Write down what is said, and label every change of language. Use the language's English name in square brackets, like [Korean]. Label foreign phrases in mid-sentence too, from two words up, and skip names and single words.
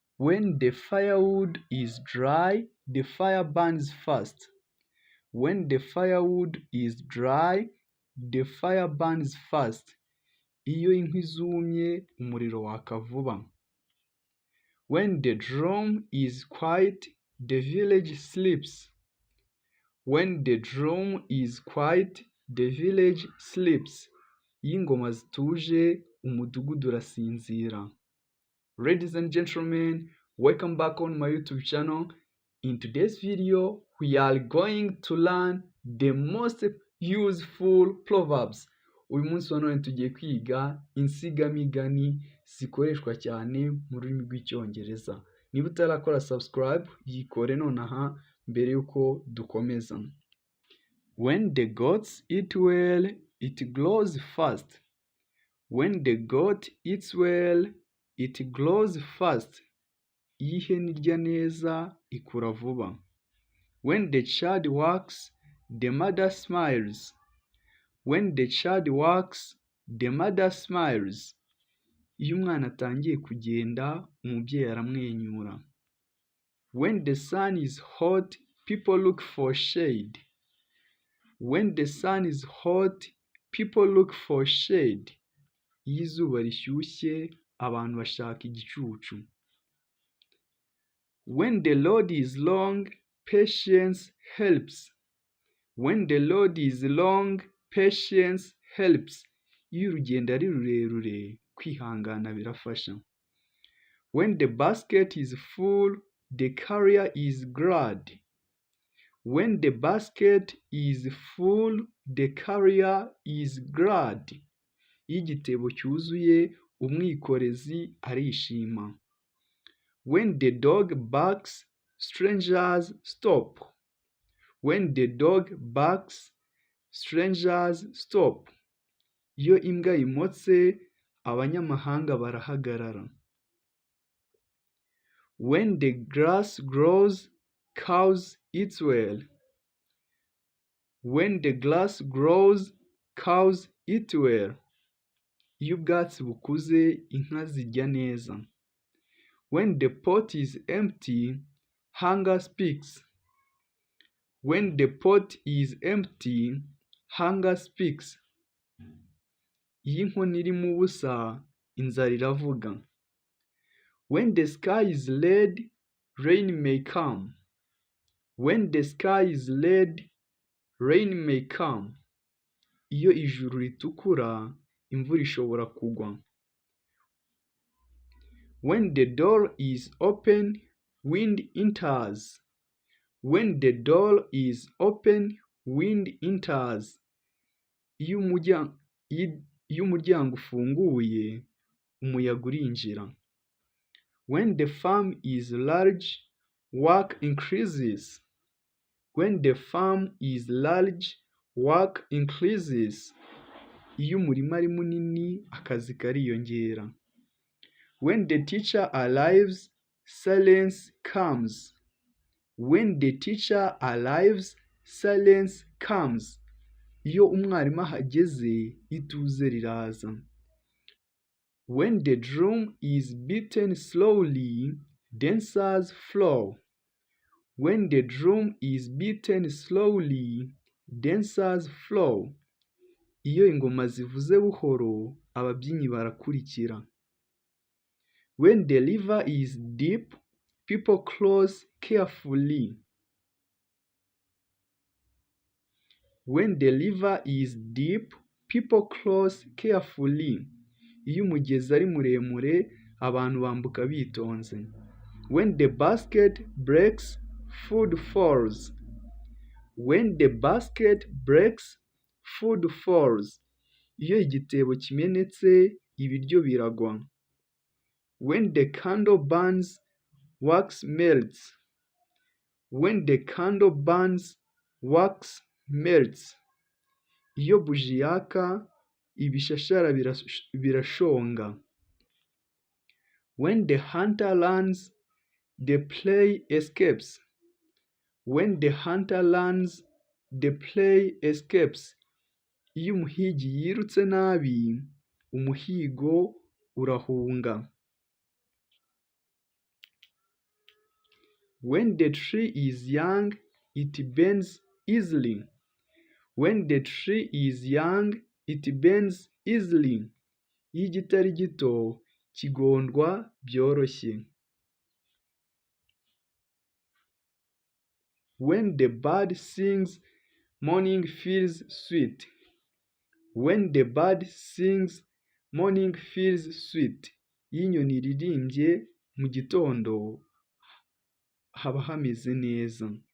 [English] When the firewood is dry, the fire burns fast. When the firewood is dry, the fire burns fast. [Kinyarwanda] Iyo inkwi zumye, umuriro waka vuba. [English] When the drum is quiet, the village sleeps. When the drum is quiet, the village sleeps. [Kinyarwanda] Iyo ingoma zituje, umudugudu urasinzira. [English] Ladies and gentlemen, welcome back on my YouTube channel. In today's video, we are going to learn the most useful proverbs. [Kinyarwanda] Uyu munsi wa none tugiye kwiga insigamigani zikoreshwa cyane mu rurimi rw'icyongereza. Niba utarakora subscribe, yikore nonaha mbere yuko dukomeza. [English] When the goats eat well, it grows fast. When the goat eats well, it grows fast. [Kinyarwanda] Iyo ihene irya neza, ikura vuba. [English] When the child walks, the mother smiles. When the child walks, the mother smiles. [Kinyarwanda] Iyo umwana atangiye kugenda, umubyeyi aramwenyura. [English] When the sun is hot, people look for shade. When the sun is hot, people look for shade. [Kinyarwanda] Iyo izuba rishyushye, abantu bashaka igicucu. [English] When the road is long, patience helps. When the road is long, patience helps. [Kinyarwanda] Iyo urugendo ari rurerure, kwihangana birafasha. [English] When the basket is full, the carrier is glad. When the basket is full, the carrier is glad. [Kinyarwanda] Iyo igitebo cyuzuye, umwikorezi arishima. [English] When the dog barks, strangers stop. When the dog barks, strangers stop. [Kinyarwanda] Iyo imbwa imotse, abanyamahanga barahagarara. [English] When the grass grows, cows eat well. When the grass grows, cows eat well. [Kinyarwanda] Iyo ubwatsi bukuze, inka zirya neza. [English] When the pot is empty, hunger speaks. When the pot is empty, hunger speaks. [Kinyarwanda] Iyo inkono irimo ubusa, inzara iravuga. [English] When the sky is red, rain may come. When the sky is red, rain may come. [Kinyarwanda] Iyo ijuru ritukura, imvura ishobora kugwa. [English] When the door is open, wind enters. When the door is open, wind enters. [Kinyarwanda] Iyo umuryango ufunguye, umuyaga urinjira. [English] When the farm is large, work increases. When the farm is large, work increases. [Kinyarwanda] Iyo umurima ari munini, akazi kariyongera. [English] When the teacher arrives, silence comes. When the teacher arrives, silence comes. [Kinyarwanda] Iyo umwarimu ahageze, ituze riraza. [English] When the drum is beaten slowly, dancers flow. When the drum is beaten slowly, dancers flow. [Kinyarwanda] Iyo ingoma zivuze buhoro, ababyinnyi barakurikira. [English] When the river is deep, people cross carefully. When the river is deep, people cross carefully. [Kinyarwanda] Iyo umugezi ari muremure, abantu bambuka bitonze. [English] When the basket breaks, food falls. When the basket breaks, food falls. [Kinyarwanda] Iyo igitebo kimenetse, ibiryo biragwa. [English] When the candle burns, wax melts. When the candle burns, wax melts. [Kinyarwanda] Iyo buji yaka, ibishashara birashonga. [English] When the hunter runs, the prey escapes. When the hunter runs, the prey escapes. [Kinyarwanda] Iyo umuhigi yirutse nabi, umuhigo urahunga. [English] When the tree is young, it bends easily. When the tree is young, it bends easily. [Kinyarwanda] Iyo igiti ari gito, kigondwa byoroshye. [English] When the bird sings, morning feels sweet. When the bird sings, morning feels sweet. [Kinyarwanda] Iyo inyoni iririmbye mu gitondo, haba hameze neza.